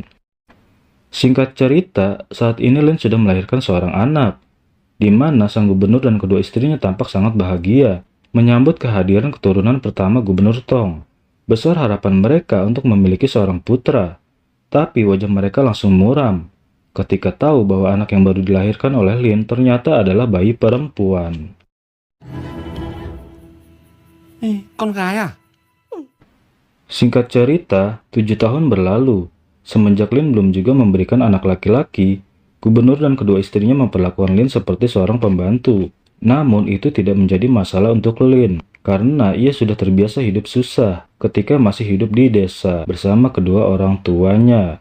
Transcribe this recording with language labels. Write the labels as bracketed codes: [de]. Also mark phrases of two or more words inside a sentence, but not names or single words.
[id] Singkat cerita, saat ini Lin sudah melahirkan seorang anak, di mana sang gubernur dan kedua istrinya tampak sangat bahagia menyambut kehadiran keturunan pertama Gubernur Tong. Besar harapan mereka untuk memiliki seorang putra, tapi wajah mereka langsung muram ketika tahu bahwa anak yang baru dilahirkan oleh Lin ternyata adalah bayi perempuan. [vi] Con gái à? [id] Singkat cerita, 7 tahun berlalu. Semenjak Lin belum juga memberikan anak laki-laki, gubernur dan kedua istrinya memperlakukan Lin seperti seorang pembantu. Namun itu tidak menjadi masalah untuk Lin, karena ia sudah terbiasa hidup susah ketika masih hidup di desa bersama kedua orang tuanya.